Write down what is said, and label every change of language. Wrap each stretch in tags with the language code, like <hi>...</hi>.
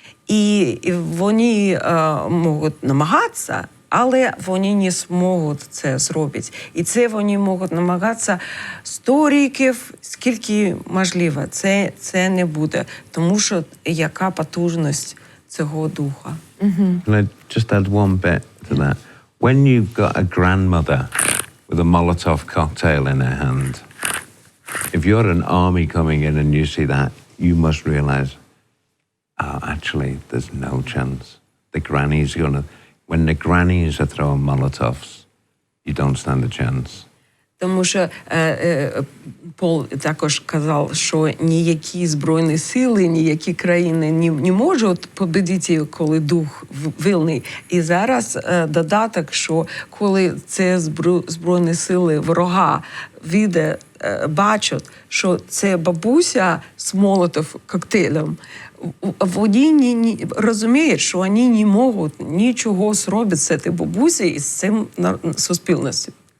<uk>І вони можуть намагатися, але вони не зможуть це зробити. І це вони можуть намагатися 100 років, скільки можливо. Це не буде, тому що яка потужність цього духа.</uk> <en>Can I just add one bit to that? When you've got a grandmother with a Molotov cocktail in her hand, if you're an army coming in and you see that, you must realize, actually, there's no chance. The granny's gonna... When the grannies are throwing Molotovs, you don't stand a chance.</en> <uk>Тому що Пол також казав, що ніякі збройні сили, ніякі країни не можуть победити, коли дух вільний. І зараз додаток, що коли це збройні сили ворога бачать, що це бабуся з молотов коктейлем, вони не розуміють, що вони не можуть нічого зробити з цією бабусею і з цим суспільністю.</uk>